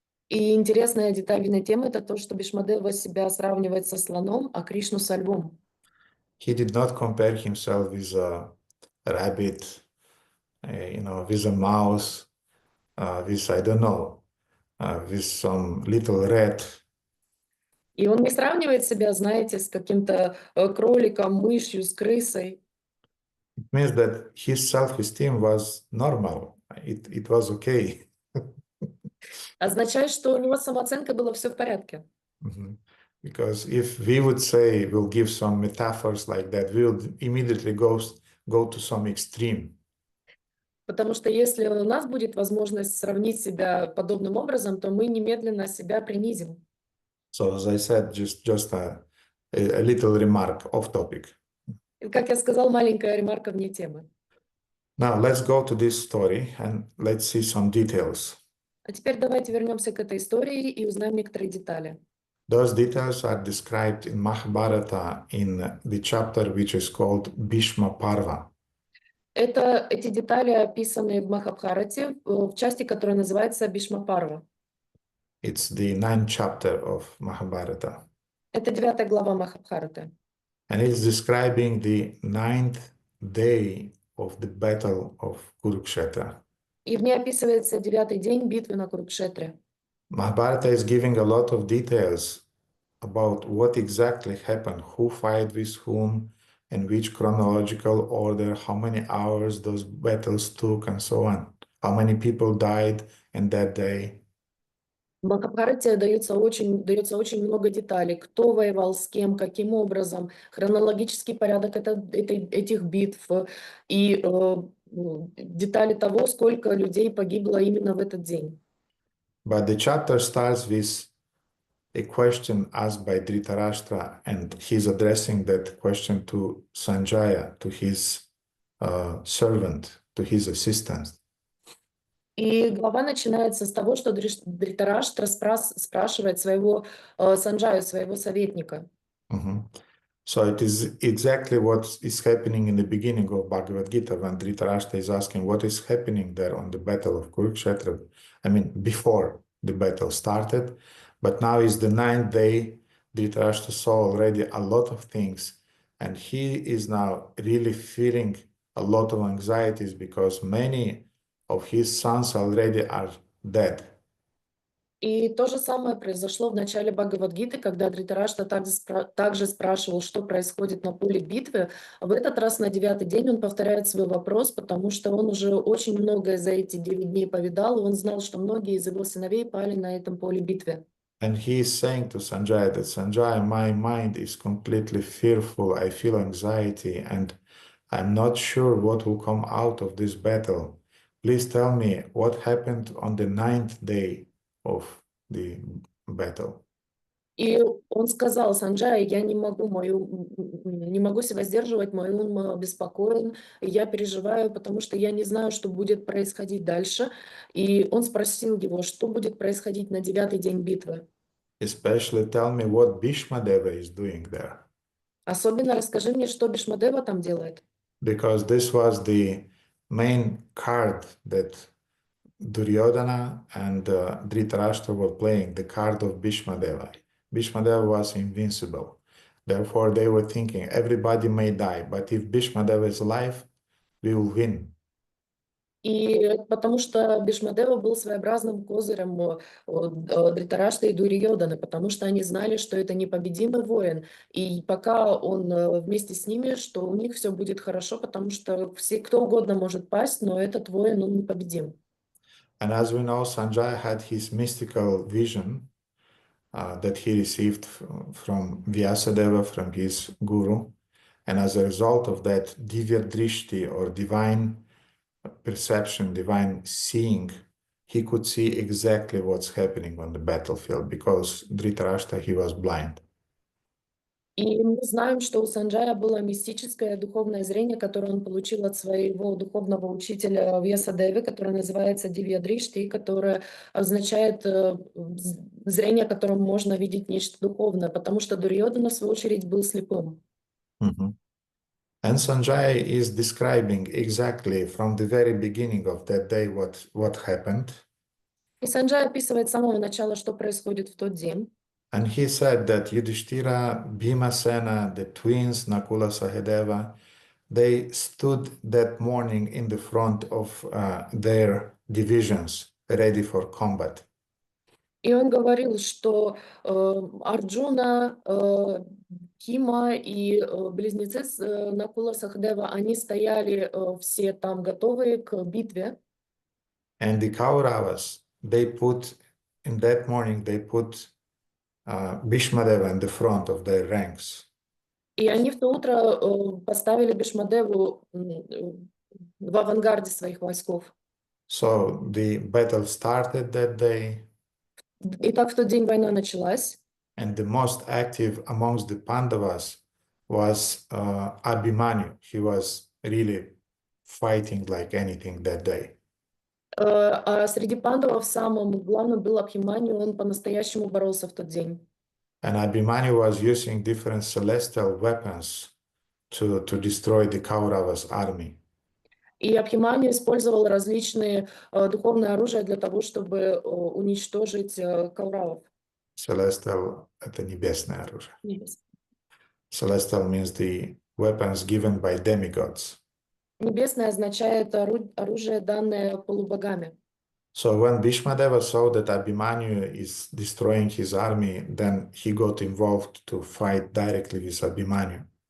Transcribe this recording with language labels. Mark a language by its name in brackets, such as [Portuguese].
[Russian] И интересная детальная тема — это то, что Бхишмадева себя сравнивает со слоном, а Кришну со львом. [English] He did not compare himself with a rabbit, with a mouse, with, I don't know, with some little rat. [Russian] И он не сравнивает себя, знаете, с каким-то кроликом, мышью, с крысой. [English] It means that his self-esteem was normal. It was okay. [Russian] Означает, что у него самооценка была все в порядке. [English] Because if we would say, we'll give some metaphors like that, we would immediately go to some extreme. [Russian] Потому что если у нас будет возможность сравнить себя подобным образом, то мы немедленно себя принизим. [English] So as I said, just a little remark off topic. [Russian] И, как я сказал, маленькая ремарка вне темы. [English] Now let's go to this story and let's see some details. [Russian] А теперь давайте вернемся к этой истории и узнаем некоторые детали. [English] Those details are described in Mahabharata in the chapter which is called Bhishma Parva. [Russian] Эти детали описаны в Махабхарате, в части, которая называется Бхишма Парва. [English] It's the 9th chapter of Mahabharata. [Russian] Это 9 глава Махабхараты. [English] And it's describing the 9th day of the battle of Kurukshetra. [Russian] И в ней описывается 9-й день битвы на Курукшетре. [English] Mahabharata is giving a lot of details about what exactly happened, who fought with whom, in which chronological order, how many hours those battles took, and so on. How many people died in that day. [Russian] В Махабхарате дается очень много деталей. Кто воевал с кем, каким образом, хронологический порядок этих битв и детали того, сколько людей погибло именно в этот день. [English] But the chapter starts with a question asked by Dhritarashtra, and he's addressing that question to Sanjaya, to his servant, to his assistant. [Russian] И глава начинается с того, что Дритараштра спрашивает своего Санджаю, своего советника. [English] So it is exactly what is happening in the beginning of Bhagavad Gita when Dhritarashtra is asking what is happening there on the battle of Kurukshetra. I mean, before the battle started, but now is the 9th day. Dhritarashtra saw already a lot of things, And he is now really feeling a lot of anxieties because many of his sons already are dead. [Russian] И то же самое произошло в начале Бхагавад-гиты, когда Дритарашта также спрашивал, что происходит на поле битвы. В этот раз на 9-й день он повторяет свой вопрос, потому что он уже очень многое за эти 9 дней повидал, и он знал, что многие из его сыновей пали на этом поле битвы. [English] And he is saying to Sanjaya that, Sanjaya, my mind is completely fearful, I feel anxiety, and I'm not sure what will come out of this battle. Please tell me what happened on the 9th day of the battle. [Russian] И он сказал: Санджай, я не могу, не могу себя сдерживать, мой ум беспокоен, я переживаю, потому что я не знаю, что будет происходить дальше. И он спросил его, что будет происходить на 9-й день битвы. [English] Especially tell me what Bhishmadeva is doing there. [Russian] Особенно расскажи мне, что Бхишмадева там делает. [English] Because this was the main card that Duryodhana and Dhritarashtra were playing, the card of Bhishmadeva. Bhishmadeva was invincible. Therefore, they were thinking, everybody may die, but if Bhishmadeva is alive, we will win. [Russian] И потому что Бхишмадева был своеобразным козырем Дритарашты и Дурьёданы, потому что они знали, что это непобедимый воин. И пока он вместе с ними, что у них все будет хорошо, потому что кто угодно может пасть, но этот воин, он непобедим. [English] And as we know, Sanjaya had his mystical vision that he received from Vyasadeva, from his guru. And as a result of that, Divya Drishti, or divine perception, divine seeing, he could see exactly what's happening on the battlefield, because Dhritarashtra, he was blind. [Russian] И мы знаем, что у Санджая было мистическое духовное зрение, которое он получил от своего духовного учителя Вьясадевы, которое называется Дивьядришти, которое означает зрение, которым можно видеть нечто духовное, потому что Дурьёдана, в свою очередь, был слепым. Mm-hmm. [English] And Sanjaya is describing exactly from the very beginning of that day what happened. [Russian] И Санджай описывает с самого начала, что происходит в тот день. [English] And he said that Yudhishthira, Bhimasena, the twins, Nakula, Sahadeva, they stood that morning in the front of their divisions, ready for combat. [Russian] И он говорил, что Арджуна, Кима и близнецы Накула Сахдева, они стояли все там готовые к битве. [English] And the Kauravas, they put, in that morning, they put Bhishmadeva in the front of their ranks. [Russian] И они в то утро поставили Бхишмадеву в авангарде своих войсков. [English] So the battle started that day. [Russian] И так в тот день война началась. [English] And the most active amongst the Pandavas was Abhimanyu. He was really fighting like anything that day. [Russian] А среди пандавов самым главным был Абхиманью, он по-настоящему боролся в тот день. [English] And Abhimanyu was using different celestial weapons to destroy the Kauravas' army. [Russian] И Абхиманью использовал различные духовные оружия для того, чтобы уничтожить кауравов. Celestial — это небесное оружие. [English] Celestial means the weapons given by demigods. [Russian] Небесное означает оружие, данное полубогами. [English] So when Bhishmadeva saw that Abhimanyu is destroying his army, then he got involved to fight directly with Abhimanyu.